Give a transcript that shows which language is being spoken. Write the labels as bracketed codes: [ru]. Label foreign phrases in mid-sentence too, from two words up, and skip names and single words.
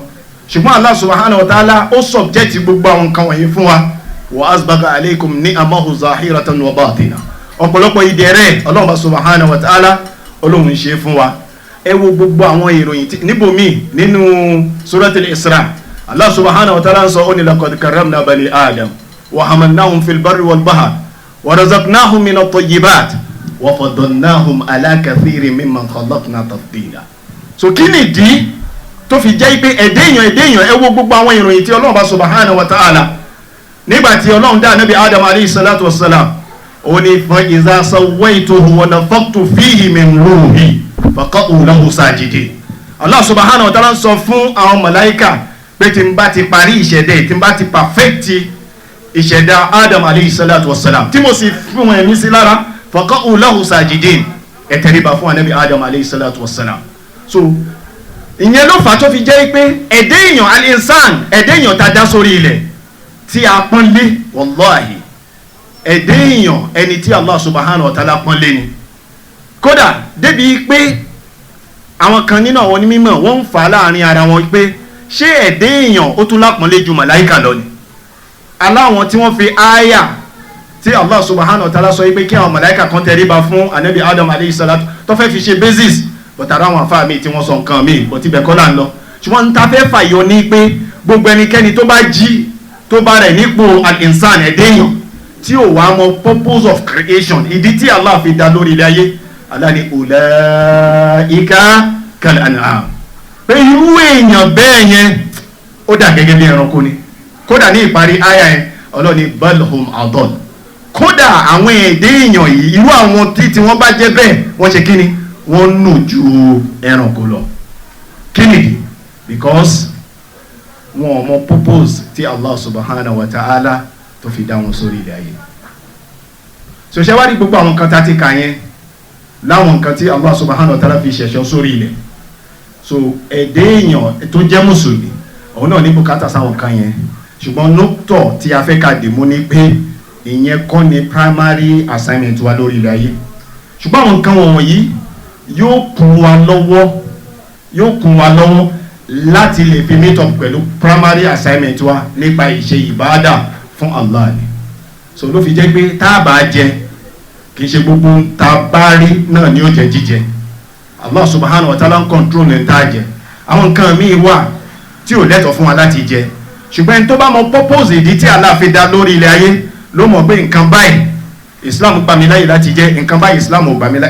[yo] Ṣùgbọ́n [ar] الله سبحانه وتعالى [yo] ó subject gbogbo àwọn nǹkan wọ̀nyí fún wa. [ar] وأسبغ عليكم نعمه ظاهرة وباطنة. [yo] Ọ̀pọ̀lọpọ̀ ìdẹ̀rẹ̀ Ọlọ́run [ar] سبحانه وتعالى [yo] Ọlọ́run ṣe fún wa. Ẹ wo gbogbo àwọn ìròyìn níbòmí nínú suratul Isra. [ar] الله سبحانه وتعالى [yo] sọ ó ní [ar] لقد كرمنا بني آدم وحملناهم في البر والبحر ورزقناهم من الطيبات وفضلناهم على كثير ممن خلقنا تفضيلا. [yo] So kí ni ìdí tó fi jẹ́ pé ẹ̀dẹ́yàn ẹ wo gbogbo àwọn ìròyìn tí Ọlọ́run [ar] سبحانه وتعالى [yo] nígbàtí Ọlọ́run dá Nábì Adam [ar] عليه الصلاة والسلام, ó ní فإذا سويته ونفخت فيه من روحي فقعوا له ساجدين. الله سبحانه وتعالى [yo] sọ fún àwọn màláíkà pé tí n bá ti parí ìṣẹ̀dá, tí n bá ti perfect ìṣẹ̀dá Adam [ar] عليه الصلاة والسلام, [yo] tí mo sì fún ẹ̀mí sí lára, [ar] فقعوا له ساجدين, [yo] ẹ tẹríba fún Nábì Adam [ar] عليه الصلاة والسلام. [yo] So ìyẹn ló fà tó fi jẹ́ pé ẹ̀dẹ́yàn al-insan, ẹ̀dẹ́yàn ta dá sórí ilẹ̀ tí a pọ́n lé, wallahi ẹ̀dẹ́yàn ẹni tí [ar] الله سبحانه وتعالى [yo] pọ́n lé ni. Kódà débi pé àwọn kan nínú àwọn onímọ̀ wọ́n ń fà láàrin ara wọn pé ṣé ẹ̀dẹ́yàn ó tún lápọ́nlé ju màláíkà lọ ni. Aláwọn tí wọ́n fi áyà tí [ar] الله سبحانه وتعالى [yo] sọ pé kí àwọn màláíkà kan tẹríba fún Ànábì Adam [ar] عليه الصلاة [yo] tó fẹ́ fi ṣe basis, but ara àwọn àfáà mi tí wọ́n sọ nǹkan mi, but ibẹ̀ kọ́ là ń lọ. Ṣùgbọ́n n ta fẹ́ fàyọ ní pé gbogbo ẹnikẹ́ni tó bá jí tó bá rẹ̀ nípò al-insan ẹ̀dẹ́yàn tí ó wà mọ [en] purpose of creation, [yo] ìdí tí Allah fi dá lórí ilé ayé, [ar] Allah ni أولئك كالأنعام, [yo] pé irú èèyàn bẹ́ẹ̀ yẹn ó dà gẹ́gẹ́ bí ẹranko ni. Kódà ní ìparí àyà yẹn Ọlọ́run ní [ar] بل هم أضل, [yo] kódà àwọn èèyàn yìí irú àwọn tí wọ́n bá jẹ́ bẹ́ẹ̀ wọ́n ṣe kíni, wọ́n nù ju ẹranko lọ. Kíni? Because wọn mọ purpose tí [ar] الله سبحانه وتعالى [yo] tó fi dá wọn sórí ilẹ̀ ayé. So ṣe wá rí gbogbo àwọn kan tá ti kà yẹn láwọn nǹkan tí [ar] الله سبحانه وتعالى [yo] fi ṣẹ̀ṣọ́ sórí ilẹ̀. So ẹ̀dẹ́yàn tó jẹ́ mùsùlùmí òun náà ní bùkátà sáwọn kan yẹn, ṣùgbọ́n nóktọ̀ tí a fẹ́ ká dìmú ní pé ìyẹn kọ́ ni [en] primary assignment [yo] wa lórí ilẹ̀ ayé. Ṣùgbọ́n àwọn nǹkan wọ̀nyí yóò kún wa lọ́wọ́ láti lè fi [en] meet up [yo] pẹ̀lú [en] primary assignment [yo] wa nípa ìṣe ìbáadà fún Allah ni. So ló fi jẹ́ pé tá a bá jẹ kì í ṣe gbogbo tá a bá rí náà ni ó jẹ jíjẹ. [ar] الله سبحانه وتعالى [yo] ń control ní tá a jẹ. Àwọn nǹkan míì wà tí ò lẹ́tọ̀ fún wa láti jẹ, ṣùgbọ́n ẹni tó bá mọ purpose ìdí tí Allah fi dá lórí ilẹ̀ ayé ló mọ̀ pé nǹkan báyìí Islam gbà mí láyè láti jẹ, nǹkan báyìí Islam ò gbà mí láyè.